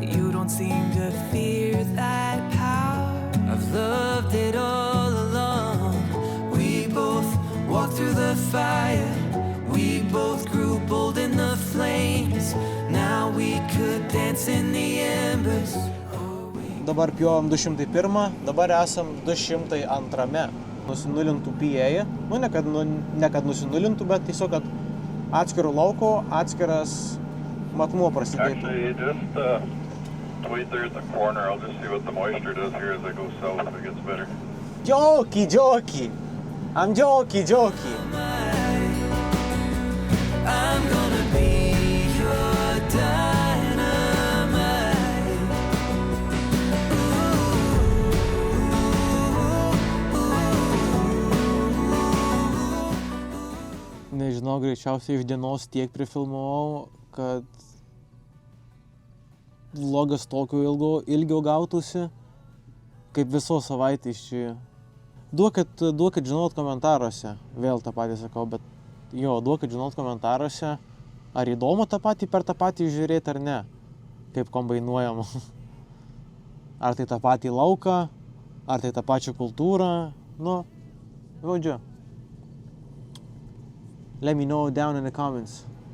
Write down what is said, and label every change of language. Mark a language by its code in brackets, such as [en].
[en] You don't seem to fear that power. I've loved it all along. We both walked through the fire. We both grew bold in the flames. Now we could dance in the embers. [lt] Dabar pjovom 201, dabar esam 202 nusinulintų PA. Ne kad nusinulintų, bet tiesiog, kad atskiro lauko, atskiras matmuo prasidėtų. [en] Actually, just wait there at the corner. I'll just see what the moisture does here as I go south if it gets better. Jokey! I'm jokey! I'm gonna be your dynamite. [lt] Nežinau, greičiausiai iš dienos tiek prifilmavau, kad vlogas tokio ilgio gautųsi, kaip visos savaitės čia. Duokit žinot komentaruose, vėl tą patį sakau, bet jo, duokit žinot komentaruose, ar įdomu tą patį per tą patį žiūrėti ar ne, kaip kombainuojam. Ar tai tą patį lauką, ar tai tą pačią kultūrą, nu, žodžiu. [en] Let me know down in the comments.